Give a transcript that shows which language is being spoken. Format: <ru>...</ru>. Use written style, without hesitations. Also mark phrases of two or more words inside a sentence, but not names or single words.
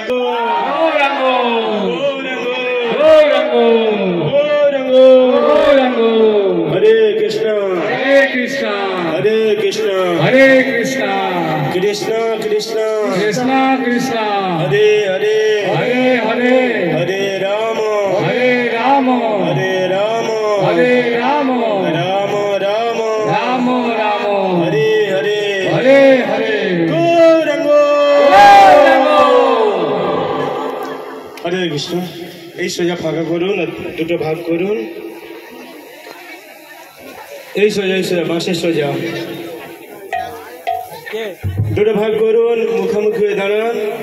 <sa>হরে কৃষ্ণ হরে কৃষ্ণ হরে কৃষ্ণ হরে কৃষ্ণ কৃষ্ণ কৃষ্ণ কৃষ্ণ কৃষ্ণ হরে হরে হরে হরে হরে রাম হরে রাম হরে রাম হরে রাম রাম রাম রাম রাম হরে হরে হরে হরে গৌরাঙ্গ হরে কৃষ্ণ</sa> <bn>এই সোজা ফাঁকা করুন আর দুটো ভাগ করুন এই সোজা বাঁশের সোজা দুটো ভাগ করুন মুখোমুখি হয়ে দাঁড়ান</bn>